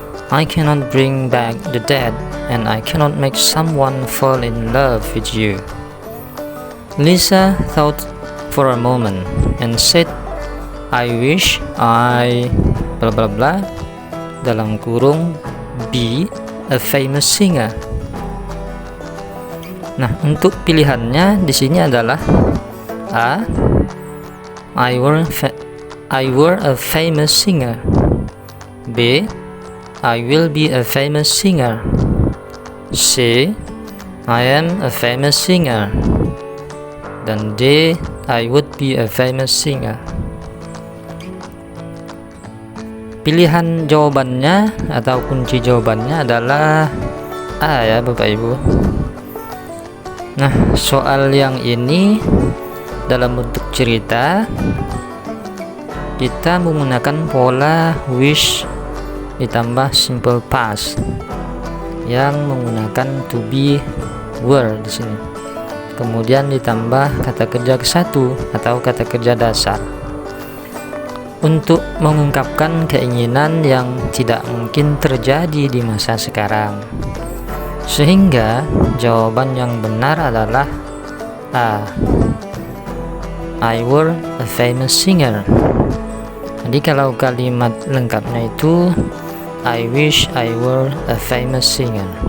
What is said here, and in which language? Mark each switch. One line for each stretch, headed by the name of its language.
English: I cannot bring back the dead, and I cannot make someone fall in love with you." Lisa thought for a moment and said, "I wish I blah blah blah,"
Indonesian: dalam kurung
English: be a famous singer.
Indonesian: Nah, untuk pilihannya di sini adalah A.
English: I were a famous singer. B. I will be a famous singer. C. I am a famous singer.
Indonesian: Dan
English: D. I would be a famous singer.
Indonesian: Pilihan jawabannya atau kunci jawabannya adalah A ya Bapak Ibu. Nah, soal yang ini dalam bentuk cerita, kita menggunakan pola wish ditambah simple past yang menggunakan to be, were di sini. Kemudian ditambah kata kerja ke-1 atau kata kerja dasar untuk mengungkapkan keinginan yang tidak mungkin terjadi di masa sekarang. Sehingga jawaban yang benar adalah A.
English: I were a famous singer.
Indonesian: Jadi kalau kalimat lengkapnya itu
English: I wish I were a famous singer.